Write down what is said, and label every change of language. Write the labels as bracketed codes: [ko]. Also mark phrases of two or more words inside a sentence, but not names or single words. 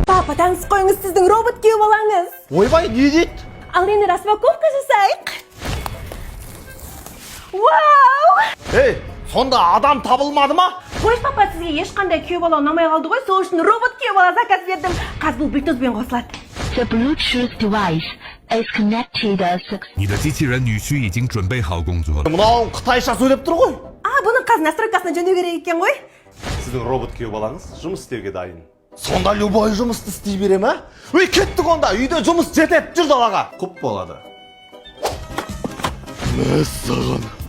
[kk] Папа, таныс қойыңыз, сіздің робот күйеу балаңыз. Ойбай, не дейді? Ал енді распаковка жасайық. Вау! Ей, сонда адам табылмады ма? Қой, папа, сізге ешқандай күйеу бала ұнамай қалды ғой, сол үшін робот күйеу бала заказ бердім. Қазір бұл Bluetoothпен қосылады. [en] The Bluetooth device is connected successfully. [zh] 你的机器人女婿已经准备好工作了。 [kk] Мынауың қытайша сөйлеп тұр ғой. Бұның қазір настройкасына жөндеу керек екен ғой. Сіздің робот күйеу балаңыз жұмыс істеуге дайын. Сонда любой жұмысты істей бере ма? Үй, кеттік онда, үйде жұмыс жетеді, жүр далаға. Құп болады. Мәссаған.